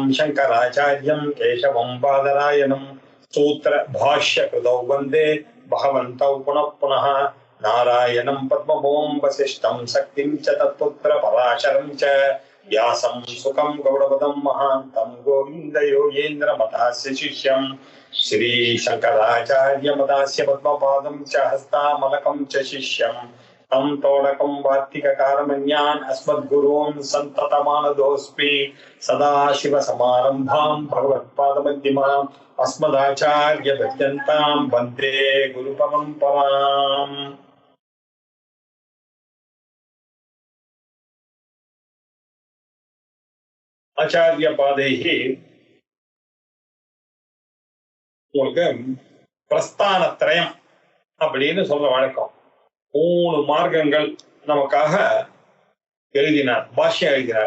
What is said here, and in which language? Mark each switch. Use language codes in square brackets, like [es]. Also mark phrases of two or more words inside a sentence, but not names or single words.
[sa] शङ्कराचार्यं केशवं बादरायणं सूत्रभाष्यकृतौ वन्दे भगवन्तौ पुनः पुनः नारायणं पद्मभूं वसिष्ठं शक्तिं च तत्पुत्रपराशरं च व्यासं सुखं गौडपदं महान्तं गोविन्दयोगेन्द्रमतास्य शिष्यं श्री शङ्कराचार्यमतास्य पद्मपादं च हस्तामलकं च शिष्यं तं तोडकं वार्तिककारमन्यान् अस्मद्गुरून् सन्ततमानतोऽस्मि। सदाशिवसमारम्भां भगवत्पादमध्यमाम् अस्मदाचार्यपर्यन्तां वन्दे गुरुपरम्पराम्। [ta] ஆச்சாரிய பாதைக்கு உங்களுக்கு பிரஸ்தானத்ரயம் அப்படின்னு சொல்ற வழக்கம். 3 மார்க்கங்கள் நமக்காக எழுதினார், பாஷ்யம் எழுதினார்.